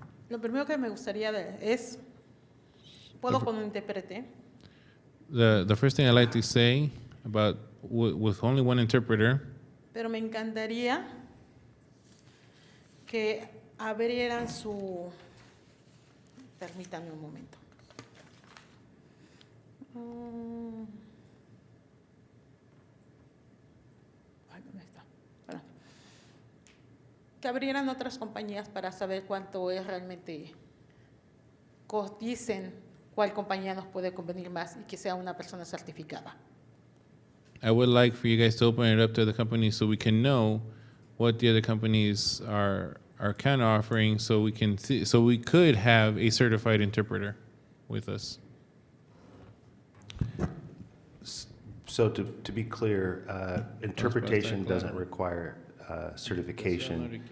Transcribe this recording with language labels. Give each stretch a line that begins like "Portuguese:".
Spanish: Lo primero que me gustaría es, ¿puedo con un intérprete?
English: The first thing I like to say about with only one interpreter,
Spanish: Pero me encantaría que abrieran su... Permítanme un momento. Ay, ¿dónde está? Espera. Que abrieran otras compañías para saber cuánto es realmente, dicen cuál compañía nos puede convenir más y que sea una persona certificada.
English: I would like for you guys to open it up to the companies so we can know what the other companies are kind of offering, so we can see, so we could have a certified interpreter with us. So to be clear, interpretation doesn't require certification.